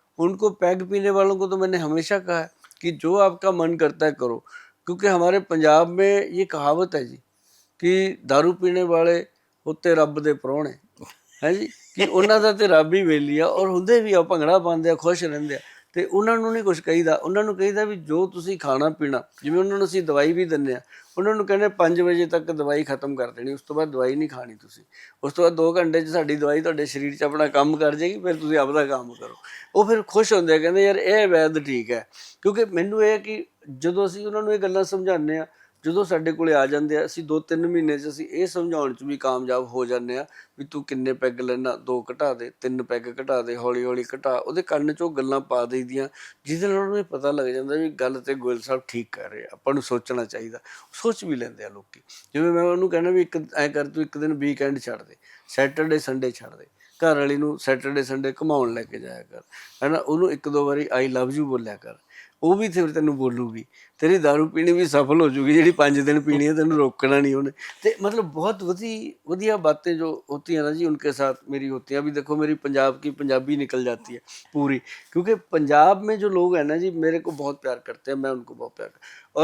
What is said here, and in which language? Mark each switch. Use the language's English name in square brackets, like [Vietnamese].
[Hindi] उनको पैग पीने वालों को तो मैंने हमेशा कहा है कि जो आपका मन करता है करो, क्योंकि हमारे पंजाब में ये कहावत है जी कि दारू पीने वाले होते रब दे [Punjabi] ਪ੍ਰਾਹੁਣੇ ਹੈ ਜੀ, ਕਿ ਉਹਨਾਂ ਦਾ ਤੇ ਰੱਬ ਹੀ ਵੇਲੀ ਆ, ਔਰ ਹੁੰਦੇ ਵੀ ਆ, ਭੰਗੜਾ ਪਾਉਂਦੇ ਆ, ਖੁਸ਼ ਰਹਿੰਦੇ ਆ, ਤੇ ਉਹਨਾਂ ਨੂੰ ਨਹੀਂ ਕੁਝ ਕਹੀਦਾ। ਉਹਨਾਂ ਨੂੰ ਕਹੀਦਾ ਵੀ ਜੋ ਤੁਸੀਂ ਖਾਣਾ ਪੀਣਾ, ਜਿਵੇਂ ਉਹਨਾਂ ਨੂੰ ਅਸੀਂ ਦਵਾਈ ਵੀ ਦਿੰਦੇ ਆ, ਉਹਨਾਂ ਨੂੰ ਕਹਿੰਦੇ 5 ਵਜੇ ਤੱਕ ਦਵਾਈ ਖਤਮ ਕਰ ਦੇਣੀ, ਉਸ ਤੋਂ ਬਾਅਦ ਦਵਾਈ ਨਹੀਂ ਖਾਣੀ ਤੁਸੀਂ। ਉਸ ਤੋਂ ਬਾਅਦ 2 ਘੰਟੇ 'ਚ ਸਾਡੀ ਦਵਾਈ ਤੁਹਾਡੇ ਸਰੀਰ 'ਚ ਆਪਣਾ ਕੰਮ ਕਰ ਜਾਏਗੀ, ਫਿਰ ਤੁਸੀਂ ਆਪਦਾ ਕੰਮ ਕਰੋ। ਉਹ ਫਿਰ ਖੁਸ਼ ਹੁੰਦੇ ਆ, ਕਹਿੰਦੇ ਯਾਰ ਇਹ ਵੈਦ ਠੀਕ ਹੈ। ਕਿਉਂਕਿ ਮੈਨੂੰ ਇਹ ਹੈ ਕਿ ਜਦੋਂ ਅਸੀਂ ਉਹਨਾਂ ਨੂੰ ਇਹ ਗੱਲਾਂ ਸਮਝਾਉਂਦੇ ਆ, ਜਦੋਂ ਸਾਡੇ ਕੋਲੇ ਆ ਜਾਂਦੇ ਆ, ਅਸੀਂ 2-3 ਮਹੀਨੇ 'ਚ ਅਸੀਂ ਇਹ ਸਮਝਾਉਣ 'ਚ ਵੀ ਕਾਮਯਾਬ ਹੋ ਜਾਂਦੇ ਆ ਵੀ ਤੂੰ ਕਿੰਨੇ ਪੈਗ ਲੈਣਾ, 2 ਘਟਾ ਦੇ, 3 ਪੈਗ ਘਟਾ ਦੇ, ਹੌਲੀ ਹੌਲੀ ਘਟਾ। ਉਹਦੇ ਕੰਨ 'ਚ ਉਹ ਗੱਲਾਂ ਪਾ ਦੇਈਦੀਆਂ, ਜਿਹਦੇ ਨਾਲ ਉਹਨੂੰ ਇਹ ਪਤਾ ਲੱਗ ਜਾਂਦਾ ਵੀ ਗੱਲ ਤੇ ਗੋਇਲ ਸਾਹਿਬ ਠੀਕ ਕਰ ਰਹੇ ਆ, ਆਪਾਂ ਨੂੰ ਸੋਚਣਾ ਚਾਹੀਦਾ। ਸੋਚ ਵੀ ਲੈਂਦੇ ਆ ਲੋਕੀ। ਜਿਵੇਂ ਮੈਂ ਉਹਨੂੰ ਕਹਿੰਦਾ ਵੀ ਇੱਕ ਐਂ ਕਰ, ਤੂੰ ਇੱਕ ਦਿਨ ਵੀਕਐਂਡ ਛੱਡ ਦੇ, ਸੈਟਰਡੇ ਸੰਡੇ ਛੱਡ ਦੇ, ਘਰ ਵਾਲੀ ਨੂੰ ਸੈਟਰਡੇ ਸੰਡੇ ਘੁਮਾਉਣ ਲੈ ਕੇ ਜਾਇਆ ਕਰ, ਹੈ ਨਾ। ਉਹਨੂੰ 1-2 ਵਾਰੀ ਆਈ ਲਵ ਯੂ ਬੋਲਿਆ ਕਰ, ਉਹ ਵੀ ਫਿਰ ਤੈਨੂੰ ਬੋਲੂਗੀ। [Hindi] तेरी दारू पीनी भी सफल हो चुकी, जी 5 दिन पीनी है, तेन रोकना नहीं उन्हें। तो मतलब बहुत वधिया बातें जो होती हैं ना जी, उनके साथ मेरी होती हैं। अभी देखो मेरी पंजाब की पंजाबी निकल जाती है पूरी, क्योंकि पंजाब में जो लोग हैं ना जी, मेरे को बहुत प्यार करते हैं, मैं उनको बहुत प्यार करता।